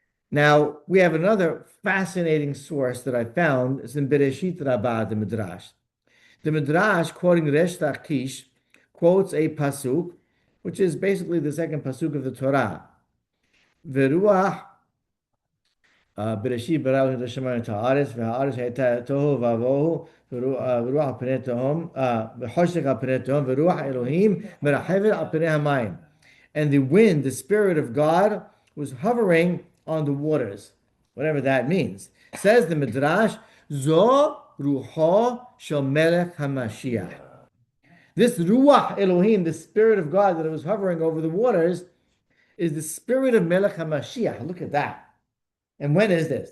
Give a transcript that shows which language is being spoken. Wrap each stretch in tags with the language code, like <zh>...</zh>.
<en>Now, we have another fascinating source that I found. It's in Bereshit Rabbah, the Midrash. The Midrash, quoting Resh Lakish, quotes a pasuk, which is basically the second pasuk of the Torah. Veruach</en> <he>בראשית ברא אלוהים את השמיים ואת הארץ, והארץ הייתה תוהו ובוהו, ורוח על פני תהום, וחושך על פני תהום, ורוח אלוהים מרחבת על פני המים.</he> <en>And the wind, the Spirit of God, was hovering on the waters, whatever that means. Says the Midrash,</en> <he>Zo Ruho Shel Melech HaMashiach.</he> <en>This Ruach Elohim, the Spirit of God that was hovering over the waters, is the Spirit of Melech HaMashiach. Look at that. And when is this?</en>